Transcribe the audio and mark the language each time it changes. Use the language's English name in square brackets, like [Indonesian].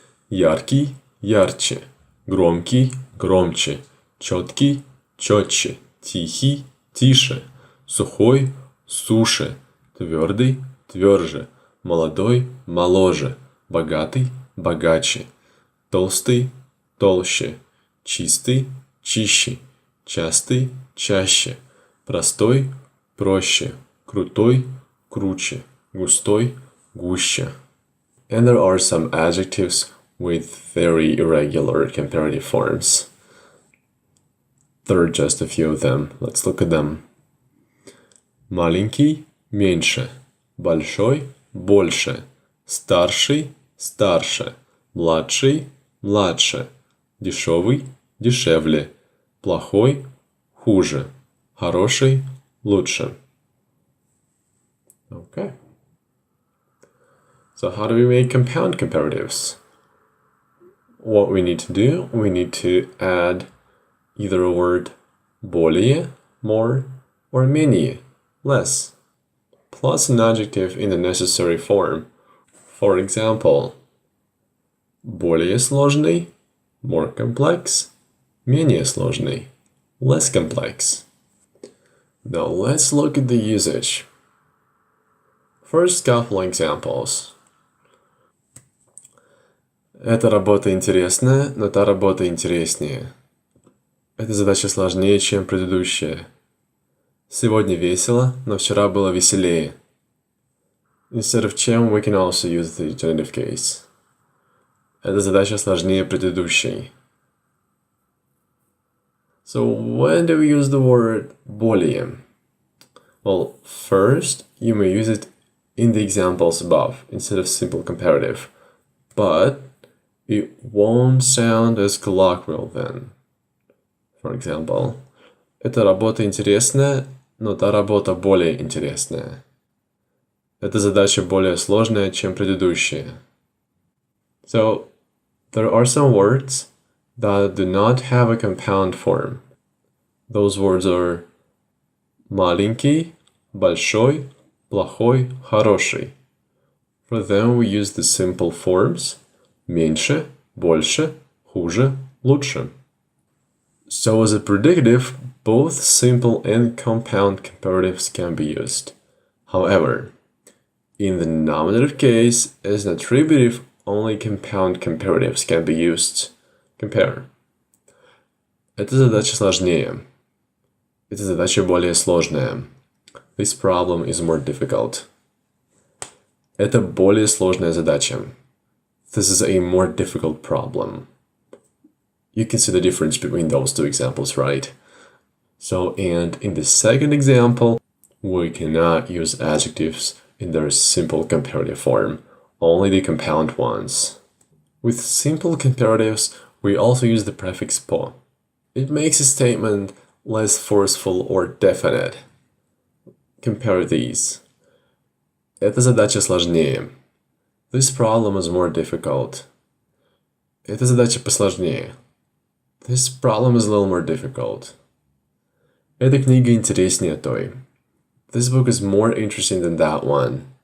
[Russian] яркий, ярче, громкий, громче, четкий, четче, тихий, тише, сухой, суше, твердый, тверже, молодой, моложе, богатый, богаче, толстый, толще, чистый, чище, частый, чаще, простой, проще, крутой, круче, густой, гуще. [English] And there are some adjectives with very irregular comparative forms. There are just a few of them. Let's look at them. [Russian] Маленький – меньше, большой – больше, старший – старше, младший – младше, дешевый – дешевле, плохой – хуже, хороший – лучше. [English] Okay. So how do we make compound comparatives? What we need to do, we need to add either a word более, more, or менее, less, plus an adjective in the necessary form. For example, [Russian] более сложный, [English] more complex, [Russian] менее сложный, [English] less complex. Now let's look at the usage. First couple examples. [Russian] Эта работа интересная, но та работа интереснее. Эта задача сложнее, чем предыдущая. Сегодня весело, но вчера было веселее. [English] Instead of чем, we can also use the genitive case. [Russian] Эта задача сложнее предыдущей. [English] So when do we use the word более? Well, first, you may use it in the examples above instead of simple comparative, but it won't sound as colloquial then. For example, [Russian] эта работа интересная, но та работа более интересная. Эта задача более сложная, чем предыдущая. [English] So, there are some words that do not have a compound form. Those words are маленький, большой, плохой, хороший. For them we use the simple forms [Russian] меньше, больше, хуже, лучше. [English] So as a predicative, both simple and compound comparatives can be used. However, in the nominative case, as an attributive, only compound comparatives can be used. [Russian] Compare. Эта задача сложнее. Эта задача более сложная. [English] This problem is more difficult. [Russian] Это более сложная задача. [English] This is a more difficult problem. You can see the difference between those two examples, right? So, and in the second example, we cannot use adjectives in their simple comparative form, only the compound ones. With simple comparatives, we also use the prefix po. It makes a statement less forceful or definite. Compare these. [Russian] Эта задача сложнее. [English] This problem is more difficult. [Russian] Эта задача посложнее. [English] This problem is a little more difficult. [Russian] Эта книга интереснее той. [English] This book is more interesting than that one.